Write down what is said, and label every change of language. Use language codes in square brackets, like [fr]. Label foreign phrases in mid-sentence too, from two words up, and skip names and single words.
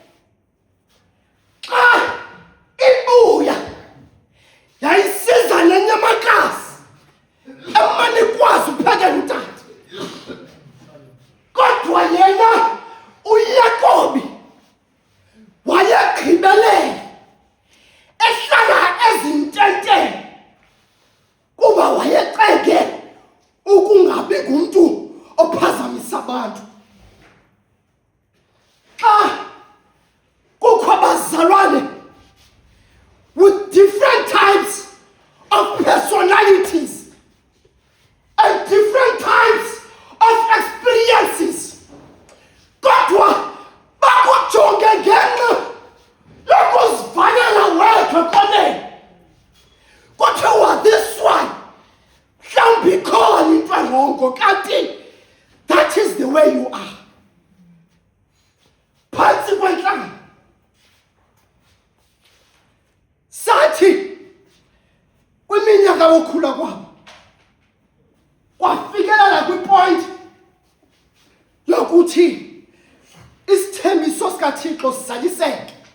[xh] Xa ibuya yayisiza nenyamakazi emane ikwazi ukuphekela utata, kodwa yena uYakobi wayegqibelela ehlala ezintenteni kuba wayecenge ukungabi ngumntu ophazamisa abantu. Xa kukho abazalwane [en] with different types of personalities and different types of experiences, [xh] kodwa bakujonge ngenxa yokuzivalela wedwa ekoneni, kuthiwa [en] this one [xh] mhlawumbi ikhona into erongo, kanti [en] that is the way you are. [xh] Phantsi kwentlanga sathi kwiminyaka yokhula kwabo kwafikelela kwipoint yokuthi isithembiso sikaThixo sizaliseke.